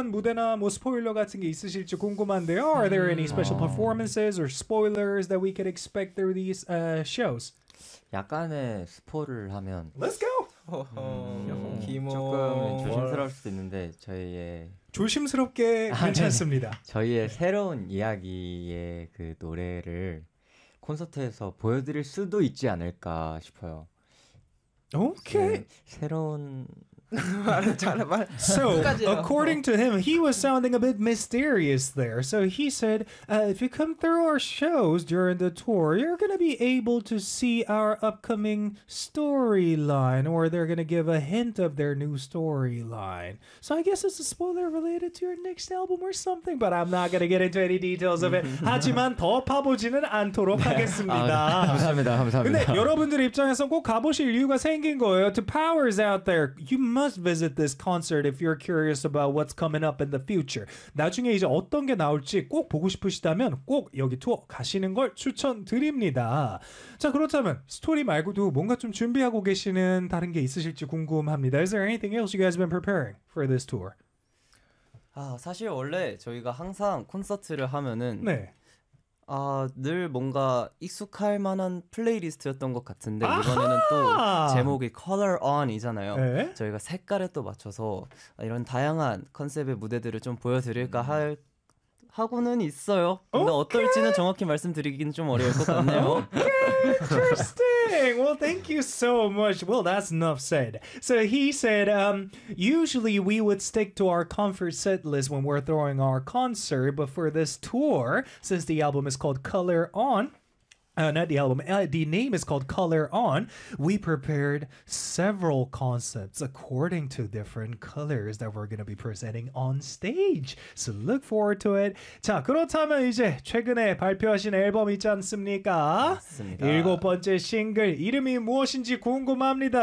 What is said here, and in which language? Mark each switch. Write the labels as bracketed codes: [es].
[ko] 특별한 무대나 뭐 스포일러 같은 게 있으실지 궁금한데요. [en] Are there any special performances or spoilers that we could expect through these shows? [ko] 약간의 스포를 하면 [en] Let's go. [ko] 김호 조금 조심스러울 수도 있는데 저희의 조심스럽게 괜찮습니다. 아, 네. 저희의 새로운 이야기의 그 노래를 콘서트에서 보여드릴 수도 있지 않을까 싶어요. 오케이. 새로운 [en] So, according to him, he was sounding a bit mysterious there. So he said, if you come through our shows during the tour, you're going to be able to see our upcoming storyline, or they're going to give a hint of their new storyline. So I guess it's a spoiler related to your next album or something, but I'm not going to get into any details of it. [ko] 하지만 더 파보지는 않도록 하겠습니다. 감사합니다. 감사합니다. 근데 여러분들 입장에서 꼭 가보실 이유가 생긴 거예요. [en] To powers out there, you must visit this concert if you're curious about what's coming up in the future. [ko] 나중에 이제 어떤 게 나올지 꼭 보고 싶으시다면 꼭 여기 투어 가시는 걸 추천드립니다. 자, 그렇다면 스토리 말고도 뭔가 좀 준비하고 계시는 다른 게 있으실지 궁금합니다. [en] Is there anything else you guys have been preparing for this tour? [ko] 아, 사실 원래 저희가 항상 콘서트를 하면은 네. 아, 늘 뭔가 익숙할 만한 플레이리스트였던 것 같은데 이번에는 또 제목이 Color On이잖아요. 네? 저희가 색깔에 또 맞춰서 이런 다양한 컨셉의 무대들을 좀 보여드릴까 할 하고는 있어요. 근데 [en] okay. [ko] 어떨지는 정확히 말씀드리기는 좀 어려울 것 같네요. [en] Interesting. Well, thank you so much. Well, that's enough said. So he said, usually we would stick to our comfort set list when we're throwing our concert. But for this tour, since the album is called Color On, not the album, the name is called Color On, we prepared several concepts according to different colors that we're going to be presenting on stage. So look forward to it. [ko] 자, 그렇다면 이제 최근에 발표하신 앨범 있지 않습니까? 맞습니다. 일곱 번째 싱글, 이름이 무엇인지 궁금합니다.